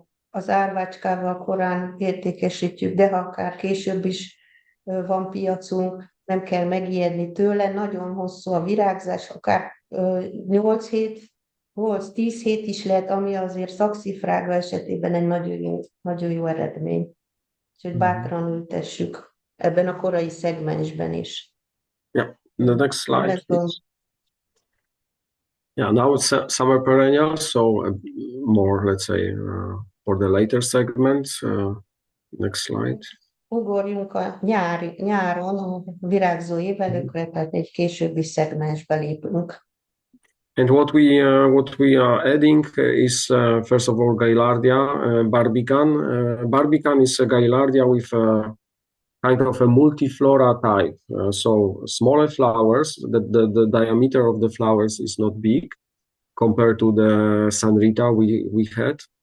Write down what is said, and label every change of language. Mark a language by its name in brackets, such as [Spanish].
[Hungarian] az árvácskával korán értékesítjük, de ha akár később is van piacunk, nem kell megijedni tőle, nagyon hosszú a virágzás, akár 8 hét, 8-10 hét is lehet, ami azért szakszifrága esetében egy nagyon jó eredmény. Úgyhogy bátran ültessük ebben a korai szegmensben is. [English] Yeah, the next slide, please. Yeah, now it's summer perennials, so more, let's say, for the later segments. Next slide. [Hungarian] Ugorjunk a nyáron a virágzó évelőkre, tehát egy későbbi szegmensbe lépünk. [English] And what we are adding is first of all Gaillardia barbican. Barbican is a Gaillardia with a kind of a multiflora type. So smaller flowers. The diameter of the flowers is not big compared to the San Rita we had.